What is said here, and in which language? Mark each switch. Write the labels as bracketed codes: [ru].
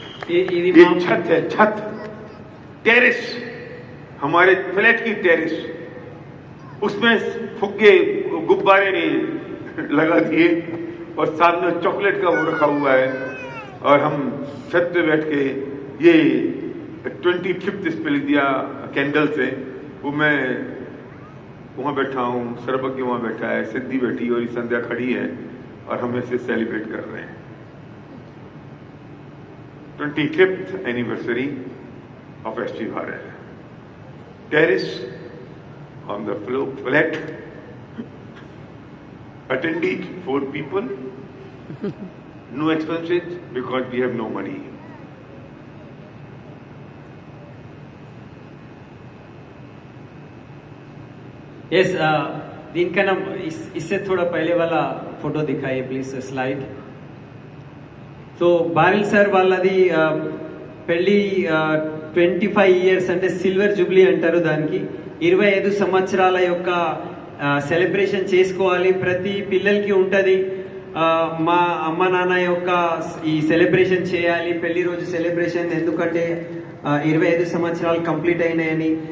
[hi] ये छत है, छत, टेरिस, हमारे फ्लैट की टेरिस, उसमें फुग्गे गुब्बारे ने लगा दिए और सामने चॉकलेट का वो रखा हुआ है, और हम छत पे बैठ के ये 25th इस पे लिख दिया कैंडल से। वो मैं वहाँ बैठा हूँ, सर्वज्ञ वहाँ बैठा है, सिद्धि बैठी और संध्या खड़ी है, और हम इसे सेलिब्रेट कर रहे हैं 25th anniversary of ST Bharat. [en] Terrace on the flat, attended 4 people, no expenses because we have no money. [hi] Yes, इनका नाम इससे थोड़ा पहले वाला फोटो दिखाइए प्लीज, स्लाइड। [te] तो బారిల్ సార్ వాళ్ళది పెళ్లి 25 ఇయర్స్ అంటే సిల్వర్ జూబ్లీ అంటారు దానికి. 25 సంవత్సరాల యొక్క సెలబ్రేషన్ చేసుకోవాలి, ప్రతి పిల్లలకి ఉంటుంది. మా అమ్మ నాన్న యొక్క ఈ సెలబ్రేషన్ చేయాలి, పెళ్లి రోజు సెలబ్రేషన్, ఎందుకంటే 25 సంవత్సరాలు కంప్లీట్ అయినాయని.